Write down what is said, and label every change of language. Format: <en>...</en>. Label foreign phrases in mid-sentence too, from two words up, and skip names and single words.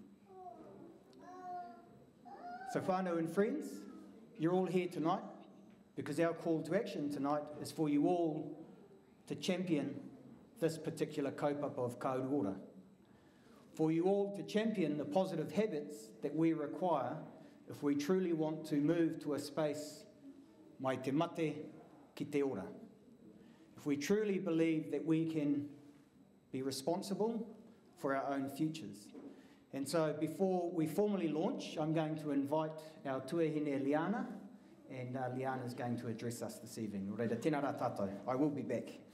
<en>So whānau and friends, you're all here tonight because our call to action tonight is for you all to champion this particular kaupapa of Ka Uruora. For you all to champion the positive habits that we require if we truly want to move to a space</en> <mi>mai te mate ki te ora.</mi> <en>If we truly believe that we can be responsible for our own futures. And so before we formally launch, I'm going to invite our tuahine Liana, and Liana is going to address us this evening.</en> <mi>Reira, tēnā rā tātou.</mi> <en>I will be back.</en>